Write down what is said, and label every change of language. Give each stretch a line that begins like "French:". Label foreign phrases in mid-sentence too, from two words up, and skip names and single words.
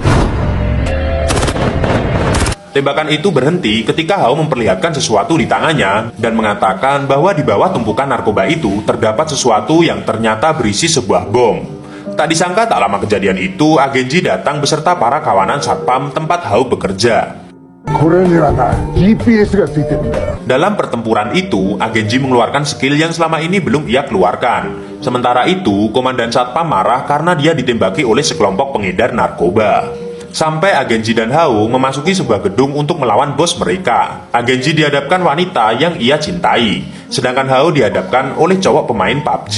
Indonesian: Tembakan itu berhenti ketika Hao memperlihatkan sesuatu di tangannya dan mengatakan bahwa di bawah tumpukan narkoba itu terdapat sesuatu yang ternyata berisi sebuah bom. Tak disangka tak lama kejadian itu, agen Ji datang beserta para kawanan satpam tempat Hao bekerja.
Japanese: これにはな GPS がついてるんだよ。
Indonesian: Dalam pertempuran itu, agen Ji mengeluarkan skill yang selama ini belum ia keluarkan. Sementara itu, komandan satpam marah karena dia ditembaki oleh sekelompok pengedar narkoba. Sampai agen Ji dan Hao memasuki sebuah gedung untuk melawan bos mereka. Agen Ji dihadapkan wanita yang ia cintai, sedangkan Hao dihadapkan oleh cowok pemain PUBG.